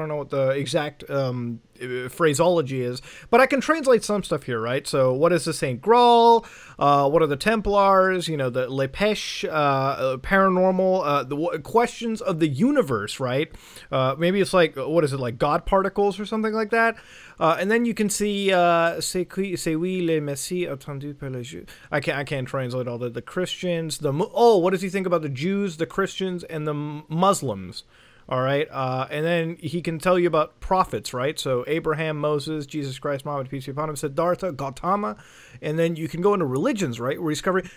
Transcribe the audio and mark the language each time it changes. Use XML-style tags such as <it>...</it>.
<en>I don't know what the exact phraseology is, but I can translate some stuff here, right? So what is the Saint Graal? What are the Templars? You know, the Le Pêche, paranormal, the questions of the universe, right? Maybe it's like, what is it, like God particles or something like that? And then you can see,</en> <fr>c'est oui le Messie attendu par les Juifs.</fr> <en>I can't translate all the Christians. What does he think about the Jews, the Christians, and the Muslims? All right, and then he can tell you about prophets, right? So Abraham, Moses, Jesus Christ, Muhammad, peace be upon him, Siddhartha, Gautama, and then you can go into religions, right? Where he's covering.</en>